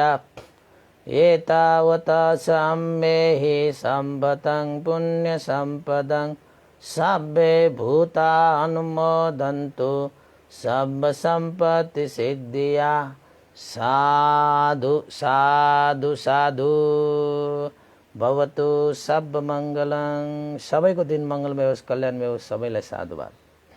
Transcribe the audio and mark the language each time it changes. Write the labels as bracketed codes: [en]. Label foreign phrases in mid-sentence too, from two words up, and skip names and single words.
[pi] एतावता च अम्मेहि सम्भतं पुण्य संपदं सब्बे भूता अनुमोदन्तु सब संपत्ति सिद्धिया। साधु साधु साधु भवतु सब मङ्गलं। [ne] सबैको दिन मङ्गलमय होस्, कल्याणमय होस्। सबैलाई साधुवाद।